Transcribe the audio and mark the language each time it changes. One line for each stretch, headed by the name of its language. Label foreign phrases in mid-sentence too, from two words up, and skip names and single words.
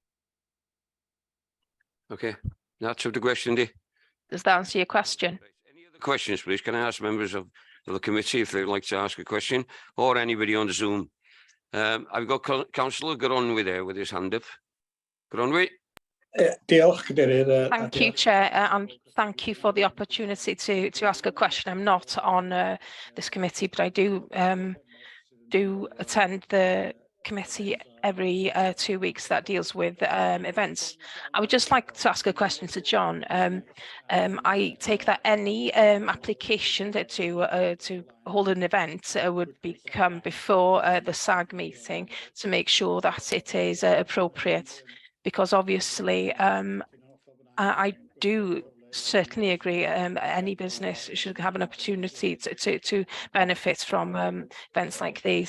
English: Okay, that's the question, Dee. Does that answer your question? Any other questions, please? Can I ask members of the committee if they'd like to ask a question, or anybody on the Zoom? I've got Councillor Gronwy there with his hand up. Gronwy?
Welsh: Diolch, Cadeirydd.
English: Thank you, Chair, and thank you for the opportunity to ask a question. I'm not on this committee, but I do attend the committee every 2 weeks that deals with events. I would just like to ask a question to John. I take that any application to hold an event would become before the SAG meeting to make sure that it is appropriate, because obviously I do certainly agree any business should have an opportunity to benefit from events like these.